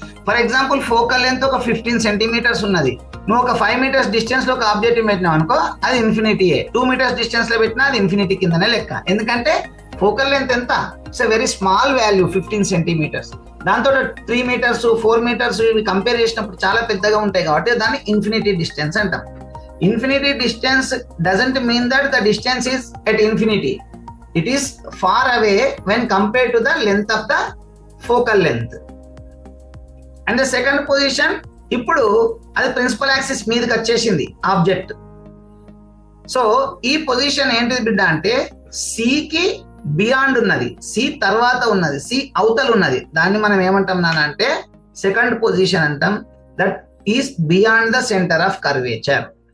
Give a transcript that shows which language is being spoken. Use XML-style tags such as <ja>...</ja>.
<te>For example focal length ఒక 15 centimetres ఉన్నది, నువ్వు ఒక 5 మీటర్స్ డిస్టెన్స్ లో ఒక ఆబ్జెక్ట్ పెట్టినావు అనుకో, అది ఇన్ఫినిటీయే. 2 మీటర్స్ డిస్టెన్స్ లో పెట్టినా అది ఇన్ఫినిటీ కిందనే లెక్క. ఎందుకంటే ఫోకల్ లెంత్ ఎంత?</te> <en>it's a very small value,</en> <te>15 centimetres. దాంతో 3 మీటర్స్ 4 మీటర్స్ ఇవి కంపేర్ చేసినప్పుడు చాలా పెద్దగా ఉంటాయి కాబట్టి దాన్ని ఇన్ఫినిటీ డిస్టెన్స్ అంటాం.</te> <en>Infinity distance doesn't mean that the distance is at infinity. It is far away when compared to the length of the focal length.</en> <te>And the second position ఇప్పుడు అది ప్రిన్సిపల్ యాక్సిస్ మీదకి వచ్చేసింది object. So ఈ position ఏంటిది బిడ్డ అంటే సికి beyond ఉన్నది, సి తర్వాత ఉన్నది, సి అవతల ఉన్నది. దాన్ని మనం ఏమంటాం నాన్న అంటే సెకండ్ పొజిషన్ అంటాం.</te> <en>That is beyond the centre of curvature.</en>